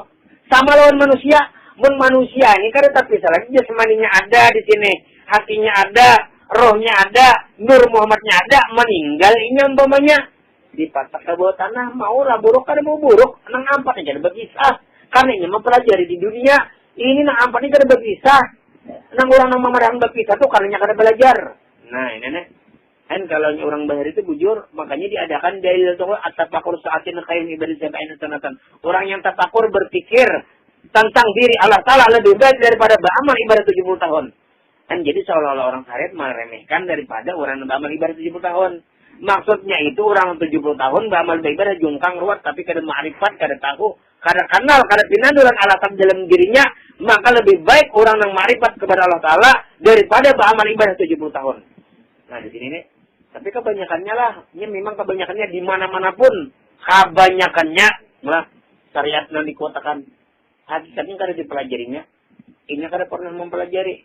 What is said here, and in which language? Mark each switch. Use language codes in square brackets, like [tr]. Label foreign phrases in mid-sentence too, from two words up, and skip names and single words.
[bjn] Sama lawan manusia, manusia ini kada terpisah lagi, jasmaninya ada di sini, hatinya ada, rohnya ada, Nur Muhammadnya ada, meninggal ini umpamanya dipatak ke bawah tanah, mau lah buruk, kada mau buruk, nang ampat aja kada berkisah, karena ini mempelajari di dunia, ini nang ampat ini kada berkisah, nang orang nang memarang berkisah tuh karena kada belajar. Nah ini nih. Kan kalau orang bahar itu bujur, makanya diadakan dalil itu [ar] التفكر ساعة خير عبادة سبعين سنة. [id] Orang yang tafakur berpikir tentang diri Allah Ta'ala lebih baik daripada beramal ibadah 70 tahun. Kan jadi seolah-olah orang syariat meremehkan daripada orang yang beramal ibadah 70 tahun. [bjn] Maksudnya itu orang 70 tahun beramal ibadah jungkang ruwet tapi kada ma'rifat, kada tahu, kada kenal, kada pinandulan alasan dalam dirinya, maka lebih baik orang yang ma'rifat kepada Allah Ta'ala daripada beramal ibadah 70 tahun. Nah di sini nih. Tapi kebanyakannya lah, ini memang kebanyakannya di mana-mana pun, kebanyakannya lah syariat yang dikotakan hakikatnya kada dipelajarinya, ini kada pernah mempelajari.